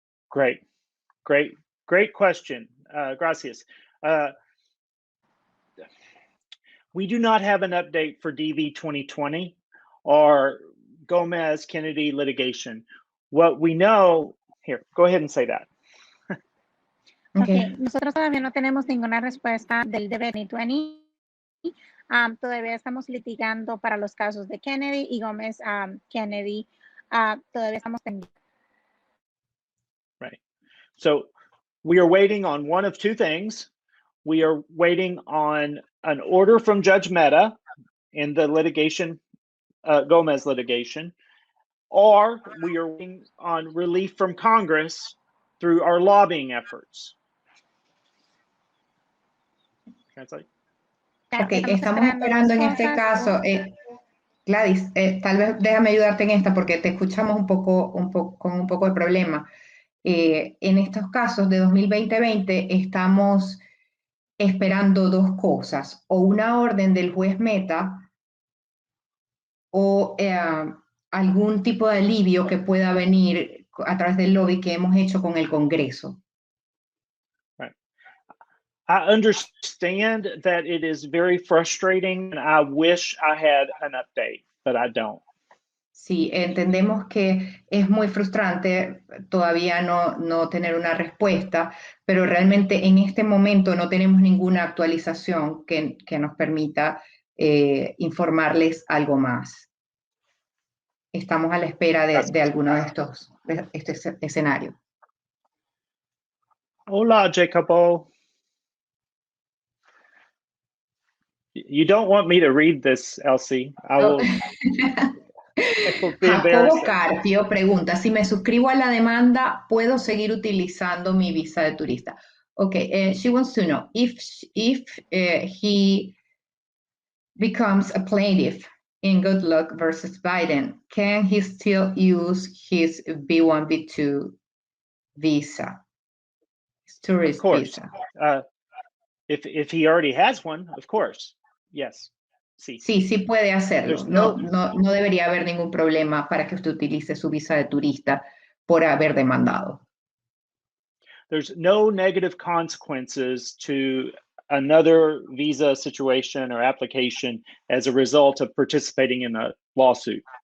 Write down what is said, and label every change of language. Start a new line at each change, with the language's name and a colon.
English: Great question. Gracias. We do not have an update for DV2020 or Gomez-Kennedy litigation. What we know, here, go ahead and say that. Okay.
Spanish: Nosotros todavía no tenemos ninguna respuesta del DV2020. Todavía estamos litigando para los casos de Kennedy y Gómez Kennedy. Todavía estamos pendientes.
English: Right. So we are waiting on one of two things. We are waiting on an order from Judge Mehta in the litigation, Gomez litigation, or we are waiting on relief from Congress through our lobbying efforts. Translate.
Spanish: Ok, estamos esperando en este caso, Gladys, tal vez déjame ayudarte en esta porque te escuchamos con un poco de problema. En estos casos de 2020 estamos esperando dos cosas, o una orden del juez Meta o algún tipo de alivio que pueda venir a través del lobby que hemos hecho con el Congreso.
English: Right. I understand that it is very frustrating and I wish I had an update, but I don't.
Spanish: Sí, entendemos que es muy frustrante todavía no tener una respuesta, pero realmente en este momento no tenemos ninguna actualización que nos permita informarles algo más. Estamos a la espera de alguno de este escenario. Hola, Jacobo.
English: You don't want me to read this, Elsi. I will.
Spanish: Jacobo Carpio pregunta, si me suscribo a la demanda, ¿puedo seguir utilizando mi visa de turista?
English: Okay, she wants to know if he becomes a plaintiff in Good Luck versus Biden, can he still use his B1, B2 visa, his tourist visa? If he already has one, of course, yes.
Spanish: Sí puede hacerlo. No debería haber ningún problema para que usted utilice su visa de turista por haber demandado.
English: There's no negative consequences to another visa situation or application as a result of participating in a lawsuit.